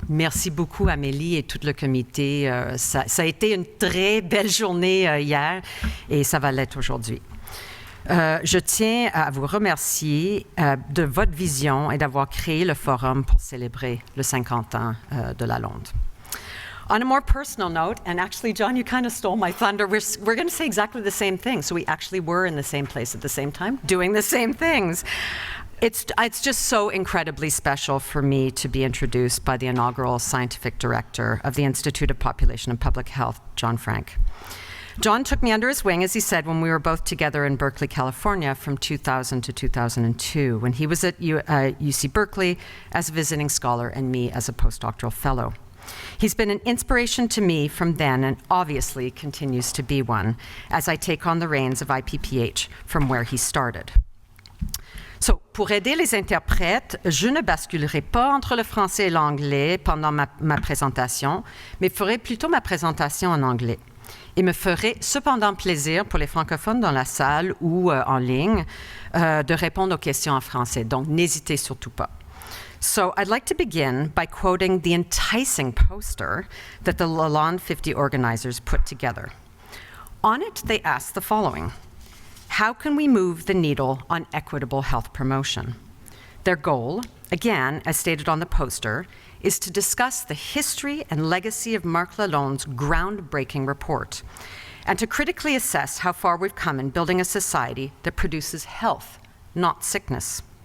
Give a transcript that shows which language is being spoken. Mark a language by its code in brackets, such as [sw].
[fr] Merci beaucoup, Amélie et tout le comité. Ça a été une très belle journée hier et ça va l'être aujourd'hui. Je tiens à vous remercier de votre vision et d'avoir créé le forum pour célébrer le 50 ans de Lalonde. [en] On a more personal note, and actually, John, you kind of stole my thunder. We're going to say exactly the same thing. So we actually were in the same place at the same time, doing the same things. It's just so incredibly special for me to be introduced by the inaugural scientific director of the Institute of Population and Public Health, John Frank. John took me under his wing, as he said, when we were both together in Berkeley, California from 2000 to 2002, when he was at UC Berkeley as a visiting scholar and me as a postdoctoral fellow. He's been an inspiration to me from then and obviously continues to be one as I take on the reins of IPPH from where he started. [fr] So, pour aider les interprètes, je ne basculerai pas entre le français et l'anglais pendant ma présentation, mais ferai plutôt ma présentation en anglais. Il me ferait cependant plaisir pour les francophones dans la salle ou en ligne de répondre aux questions en français, donc n'hésitez surtout pas. [en] So I'd like to begin by quoting the enticing poster that the Lalonde 50 organizers put together. On it, they asked the following: how can we move the needle on equitable health promotion? Their goal, again, as stated on the poster, is to discuss the history and legacy of Marc Lalonde's groundbreaking report and to critically assess how far we've come in building a society that produces health, not sickness.